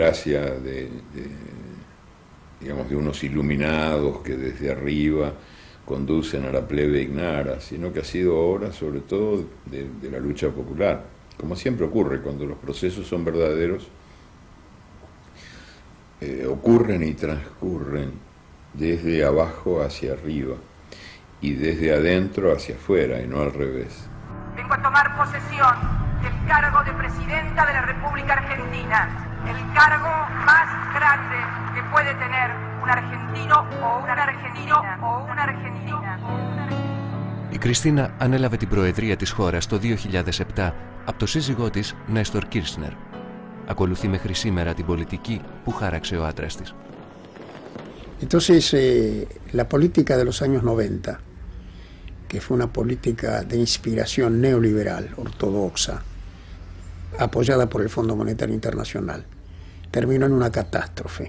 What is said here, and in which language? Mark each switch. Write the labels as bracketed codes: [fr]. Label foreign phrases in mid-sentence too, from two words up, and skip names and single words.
[es] gracia digamos, de unos iluminados que desde arriba conducen a la plebe ignara, sino que ha sido obra sobre todo de la lucha popular, como siempre ocurre cuando los procesos son verdaderos, ocurren y transcurren desde abajo hacia arriba y desde adentro hacia afuera y no al revés. Vengo a tomar posesión del cargo de Presidenta de la República Argentina, el cargo más grande que puede tener un argentino o una argentina o una argentina. [el] Η Κριστίνα ανέλαβε την προεδρία της χώρας το 2007 από το σύζυγό της Νέστορ Κίρσνερ. Ακολουθεί μέχρι σήμερα την πολιτική που χάραξε ο άντρας της. [es] Entonces, la política de los años 90, que fue una política de inspiración neoliberal, ortodoxa, apoyada por el Fondo Monetario Internacional, terminó en una catástrofe.